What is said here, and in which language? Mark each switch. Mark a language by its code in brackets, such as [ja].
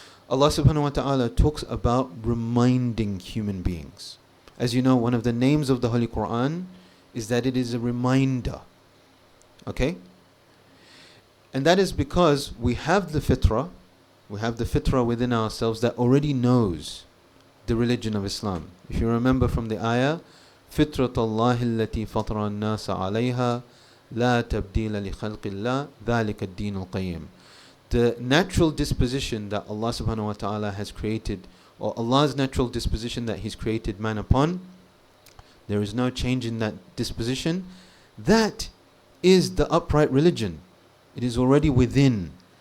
[en] Allah subhanahu wa ta'ala talks about reminding human beings. As you know, one of the names of the Holy Quran is that it is a reminder. Okay? And that is because we have the fitrah within ourselves that already knows the religion of Islam. If you remember from the ayah, [ar] فِطْرَةَ اللَّهِ الَّتِي فَطَرَ النَّاسَ عَلَيْهَا لَا تَبْدِيلَ لِخَلْقِ اللَّهِ ذَلِكَ الدِّينُ الْقَيِّمُ. [en] The natural disposition that Allah subhanahu wa ta'ala has created, or Allah's natural disposition that He's created man upon, there is no change in that disposition. That is the upright religion. It is already within.